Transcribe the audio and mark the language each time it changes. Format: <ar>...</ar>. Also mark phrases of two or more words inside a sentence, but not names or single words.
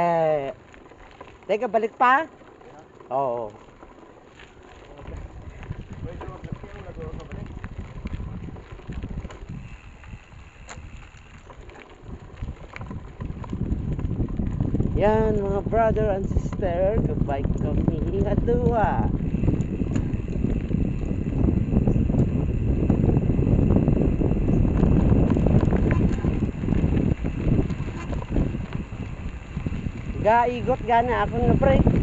<tl>Teka, balik pa? Oo.</tl> <hil>Yan mga</hil> <en>brother and sister,</en> <hil>goodbye kami adua. Gaigot gana ako nga pre.</hil>